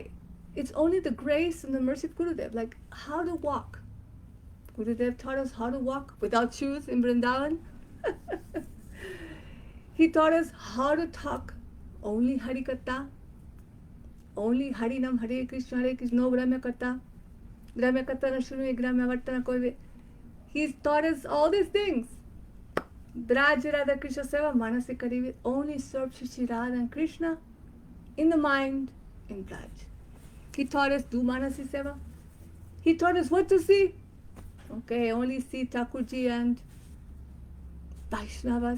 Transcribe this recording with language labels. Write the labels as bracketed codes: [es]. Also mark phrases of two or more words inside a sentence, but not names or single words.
[en] It's only the grace and the mercy of Gurudev, like how to walk. Gurudev taught us how to walk without shoes in Vrindavan. He taught us how to talk only Harikatha, only Harinam, Hare Krishna, no Brahmakatha. [bn] ব্রহ্মকথা না শুনু ব্রহ্মবার্তা না কইভে. [en] He's taught us all these things. [bn] ব্রজ রাধা কৃষ্ণ সেবা মানসী করিবে, [en] only serve Shri Radha and Krishna in the mind, in Braj. He taught us do [sa] Manasi Seva. [en] He taught us what to see. Okay, only see Thakurji and Vaishnavas.